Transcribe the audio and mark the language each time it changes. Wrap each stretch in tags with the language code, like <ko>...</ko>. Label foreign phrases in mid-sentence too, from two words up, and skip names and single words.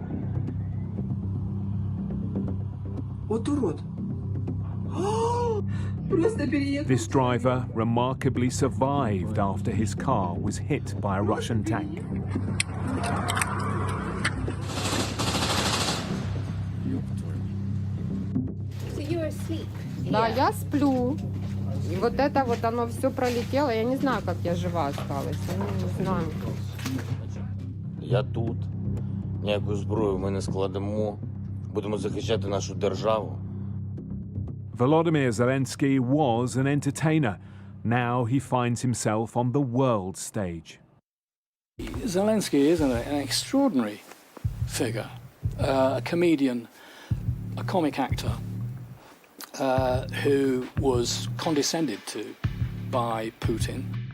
<en>This driver remarkably survived after his car was hit by a Russian tank. So you're asleep?</en> <ru>Да, я сплю. И вот это вот оно все пролетело. Я не знаю, как я жива осталась. Не знаю. Я тут.</ru> <uk>Ніяку зброю ми не складемо. Будемо захищати нашу державу.</uk> <en>Volodymyr Zelensky was an entertainer. Now he finds himself on the world stage. Zelensky is an extraordinary figure, a comedian, a comic actor who was condescended to by Putin.</en>